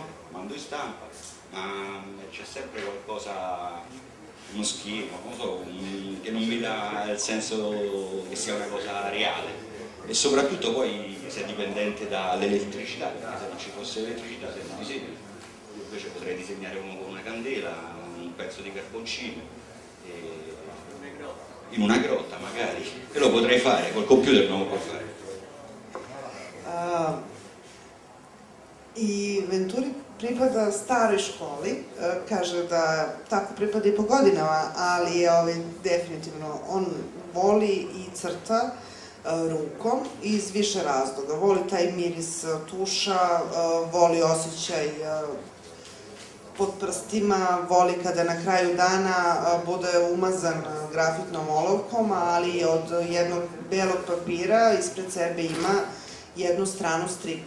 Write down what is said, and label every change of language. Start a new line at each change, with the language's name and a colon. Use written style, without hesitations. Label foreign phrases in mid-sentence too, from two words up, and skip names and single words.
Italian: Mando in stampa, ma c'è sempre qualcosa, uno schifo, non so, che non mi dà il senso che sia una cosa reale e soprattutto poi sei dipendente dall'elettricità, perché se non ci fosse elettricità se non disegni, io invece potrei disegnare uno con una candela, un pezzo di carboncino, in una grotta magari, e lo potrei fare, col computer non lo puoi fare.
Serbian: I Venturi pripada staroj školi, kaže da tako pripada i po godinama, ali definitivno on voli i crta rukom iz više razloga. Voli taj miris tuša, voli osjećaj pod prstima, voli kada na kraju dana bude umazan grafitnom olovkom, ali od jednog belog papira ispred sebe ima jednu stranu stripa.